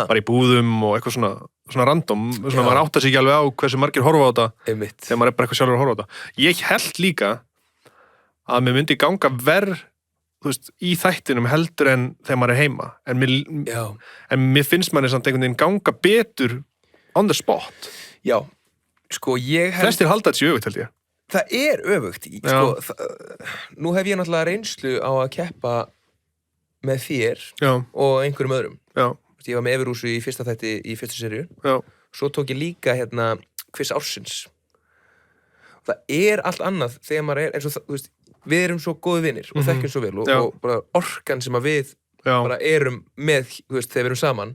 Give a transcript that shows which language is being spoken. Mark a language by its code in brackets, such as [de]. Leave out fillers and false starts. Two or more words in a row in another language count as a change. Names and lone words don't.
[is] Bara í búðum og eitthvað svona random, svona maður áttar sig ekki alveg á hversu margir horfa á þetta. Einmitt. Þegar maður er bara eitthvað sjálfur að horfa á þetta. Ég held líka að mér myndi ganga verð, þú veist, í þættinum heldur en þegar maður er heima. En mér finnst maður samt einhvern veginn ganga betur [en] on the spot. [is] Já, sko ég held... Flestir halda þetta sér öfugt, held ég. Það er öfugt. Sko, nú hef ég náttúrulega reynslu á að keppa með þér og einhverjum öðrum. Já. Ég var með Everúsu í fyrsta þætti í fyrstu seríu. Já. Svo tók ég líka quiz ársins. Það er allt annað þegar maður er, eins og þú veist, við erum svo góði vinir og þekkjum svo vel og bara orkan sem að við bara erum með, þú veist, þegar við erum saman.